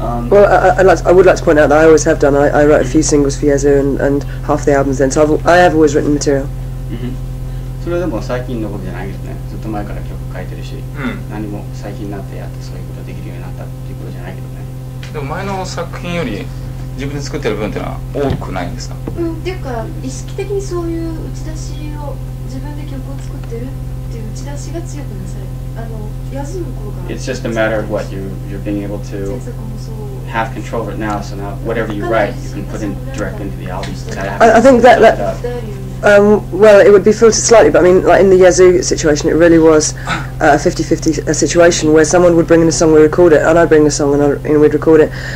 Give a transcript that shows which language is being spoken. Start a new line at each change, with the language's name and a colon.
English: Well, I would like to point out that I always have done. I wrote a few singles for Yazoo and half the albums then, so I have always written material.
Japanese: それでも最近のことじゃないけどね、ずっと前から曲書いてるし、何も最近になってやってそういうことできるようになったっていうことじゃないけどね。でも前の作品より自分で作ってる分っていうのは多くないんですか？っていうか、意識的にそういう打ち出しを自分で曲を作ってるっていう打ち出しが強くなされ、ヤズの頃から。
English: It's just a matter of what you're being able to have control of it now. So now whatever you write, you can put in direct into the album. I think that well, it would be filtered slightly, but I mean, like in the Yazoo situation, it really was a 50-50 situation where someone would bring in a song, we record it, and I'd bring a song and we'd record it.